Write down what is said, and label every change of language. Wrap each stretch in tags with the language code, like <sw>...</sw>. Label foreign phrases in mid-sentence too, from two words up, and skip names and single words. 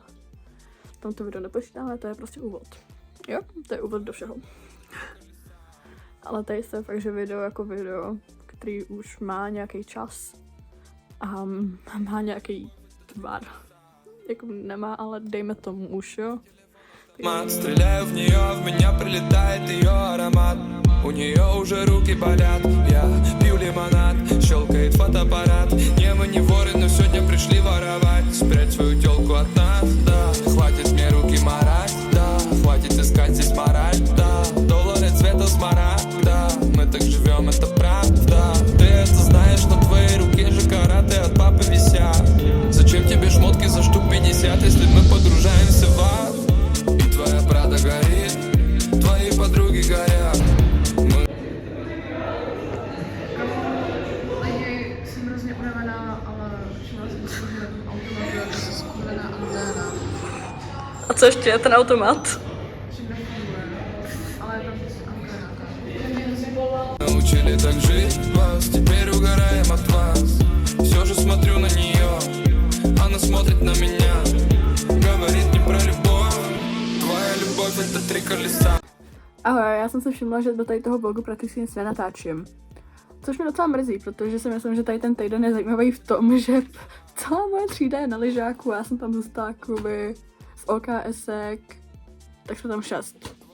<cs>Tam to video nepočítám, ale to je prostě úvod. Jo, to je úvod do všeho. Ale tady je fakt, že video jako video, který už má nějaký čas a má nějaký tvar. Jako nemá, ale dejme tomu už, jo.</cs> <ru>Стреляю в нее, в меня прилетает ее аромат. У нее уже руки болят. Я пью лимонад, щелкает фотоаппарат. Не мы не воры, но сегодня пришли воровать. Спрячь свою телку от нас, да. Хватит мне руки марать, да. Хватит искать здесь мораль, да. Доллары цвета смарагда. Мы так живем, это правда. Ты это знаешь, но твои руки же караты от папы висят. Зачем тебе шмотки за штук 50, если мы подружаемся в ад? Твоя Прада горит, твои подруги горят.</ru> <cs>Lidi, jsem hrozně unavená, ale všimla jsem si, že na tom automatu je prostě skurvená anténa. A co ještě, ten automat? Že nefunguje, ale je tam prostě anténa.</cs> <ru>Научили так жить вас, теперь угораем от вас. Все же смотрю на нее, она смотрит на меня. Говорит не про любовь.</ru> <cs>Ahoj, já jsem si všimla, že do tady toho vlogu prakticky nic nenatáčím. Což mě docela mrzí, protože si myslím, že tady ten týden je zajímavý v tom, že celá moje třída je na lyžáku, já jsem tam zůstala kluby z OKSek, tak jsme tam 6.</cs>